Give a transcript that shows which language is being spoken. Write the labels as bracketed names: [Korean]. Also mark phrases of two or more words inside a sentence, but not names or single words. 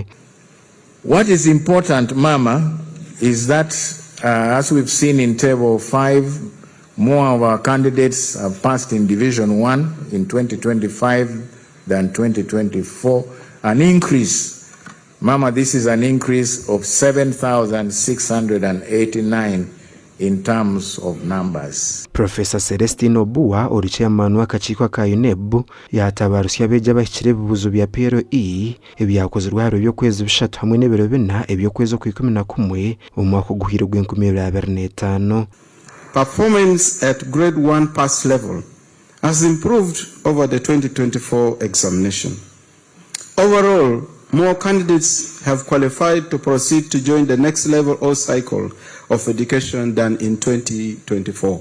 [English] What is important, Mama, is that as we've seen in table 5, more of our candidates have passed in division 1 in 2025 than 2024. An increase, Mama, this is an increase of 7,689 in terms of numbers. [Nyankole] Professor Celestine Obua ori chairman w'akakiiko ka UNEB yatabarusya abeegi abahikire ebibuuzo bya PLE ebyakozirwe haro by'okwezi 3 hamwe n'ebiro 4 eby'okwezi kwa11 omu mwaka oguhire gw'2025. [English] Performance at grade 1 pass level has improved over the 2024 examination. Overall, more candidates have qualified to proceed to join the next level or cycle of education than in 2024.